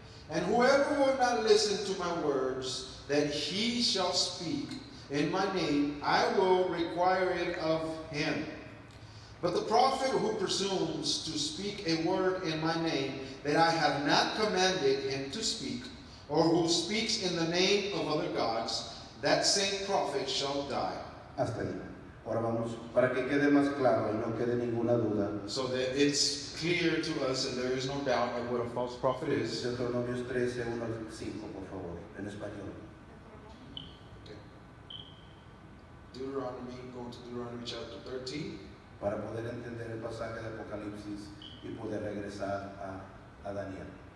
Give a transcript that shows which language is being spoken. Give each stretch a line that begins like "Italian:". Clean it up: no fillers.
English: And whoever will not listen to my words, that he shall speak in my name, I will require it of him. But the prophet who presumes to speak a word in my name that I have not commanded him to speak, or who speaks in the name of other gods, that same prophet shall die.
Spanish: Hasta ahí. Ahora vamos, para que quede más claro y no quede ninguna duda.
English: so that it's clear to us and there is no doubt of what a false prophet is.
Spanish: Deuteronomios 13, 1 al 5, por favor, en español.
English: Deuteronomy, going to Deuteronomy chapter 13.
Spanish: Para poder entender el pasaje de Apocalipsis y poder regresar a Daniel.